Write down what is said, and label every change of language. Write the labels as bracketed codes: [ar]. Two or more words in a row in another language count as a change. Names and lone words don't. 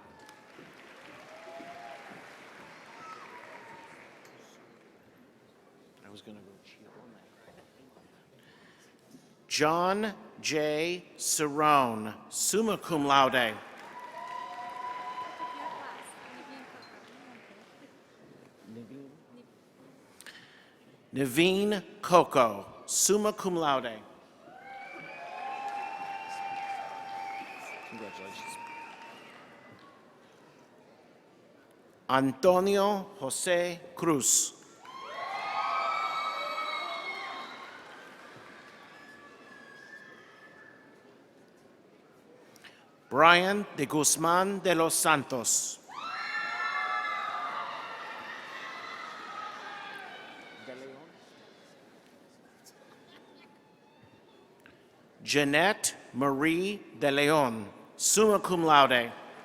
[en] John J. [la] Cerrone, summa cum laude. Naveen Coco, summa cum laude. [en] Congratulations. Antonio Jose Cruz. Brian de Guzman de los Santos. Jeanette Marie de Leon, [la] summa cum laude.